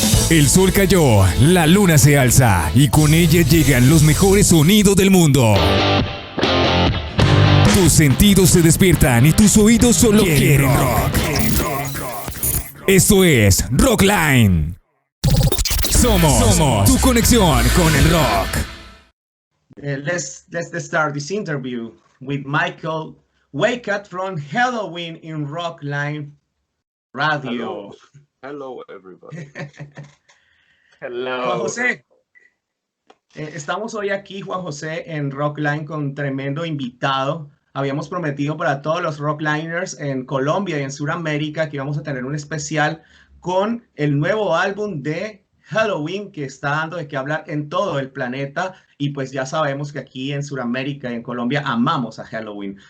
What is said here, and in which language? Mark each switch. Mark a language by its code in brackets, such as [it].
[es] El sol cayó, la luna se alza y con ella llegan los mejores sonidos del mundo. Tus sentidos se despiertan y tus oídos solo quieren rock. Esto es Rockline. Somos tu conexión con el rock. [en] Let's start this interview with Michael Weikath from Helloween in Rockline Radio. Hello everybody. Hello. [es] Juan José, estamos hoy aquí, Juan José, en Rockline con tremendo invitado. Habíamos prometido para todos los Rockliners en Colombia y en Sudamérica que íbamos a tener un especial con el nuevo álbum de Helloween que está dando de qué hablar en todo el planeta, y pues ya sabemos que aquí en Sudamérica y en Colombia amamos a Helloween.